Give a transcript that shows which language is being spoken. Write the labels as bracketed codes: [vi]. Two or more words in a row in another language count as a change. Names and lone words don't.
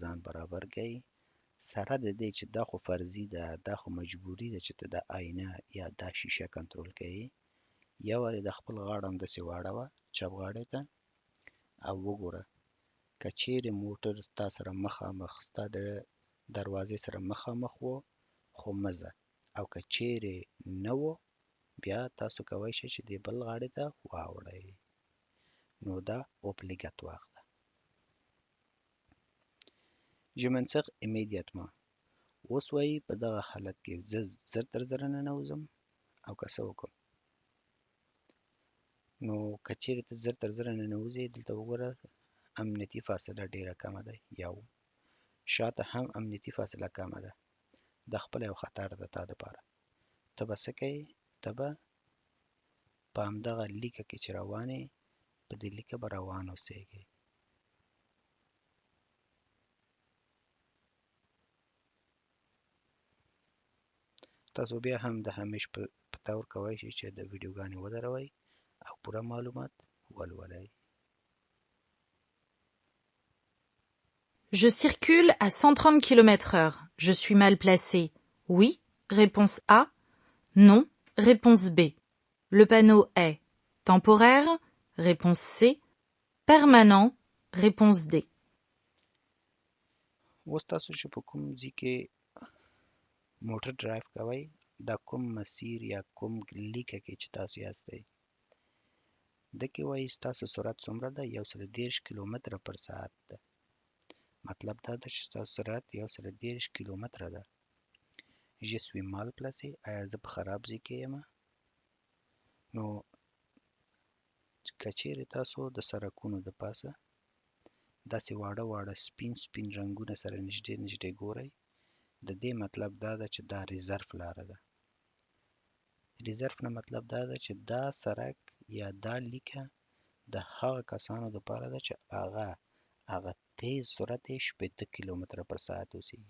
[ps] ځان برابر کړئ سره د دې چې دا خو فرضي ده دا خو مجبوري ده چې ته دا آینه یا دا شیشه کنترول کوې یو وارې د خپل غاړه همداسې واړوه چپ غاړې ته او وګوره که چیرې موټر ستا سره مخامخ ستا د دروازې سره مخامخ و خو مه ځه او که چیرې نه و بیا تاسو کولی شئ چې دې بل غاړې ته واوړئ. نو دا اوبلیګاتوار ده. [fr] Je m'insère immédiatement. [ps] اوس وایي په دغه حالت کې زه زر تر زره ننوځم او که څه وکړم. نو که چیرې ته زر تر زره ننوځې دلته وګوره امنیتي فاصله ډیره کمه ده. یو شاته هم امنیتي فاصله کمه ده. دا خپله یو خطر ده تا دپاره. ته به څه کوې؟ ته به په همدغه لیکه کې چې روان یې په دې لیکه به روان اوسېږې. تاسو بیا هم د همیش په طور کولی شئ چې د ویډیوګانې ودروئ او پوره معلومات ولولئ. [fr] Je circule à 130 km/h. Je suis mal placé. Oui, réponse A. Non, réponse B. Le panneau est temporaire, réponse C. Permanent, réponse D. [ps] اوس تاسو چې په کوم ځای کې موټر ډرایو کوئ دا کوم مسیر یا کوم لیکه کې چې تاسو یاستئ دکې وایي ستاسو سرعت څومره ده 130 کیلومتره پر ساعت ده. مطلب دا ده چې ستاسو سرعت 130 کیلومتره ده. [fr] Je suis mal placé. [ps] آیا زه په خراب ځای کې یم؟ نو که چیرې تاسو د سړکونو د پاسه داسې واړه واړه سپین سپین رنګونه سره نږدې نږدې ګورئ د دې مطلب دا ده چې دا ریزرف لاره ده. ریزرف نه مطلب دا ده چې دا سړک یا دا لیکه د هغه کسانو دپاره ده چې هغه تیز سرعت یې 80 کیلومتره پر ساعت اوسېږي.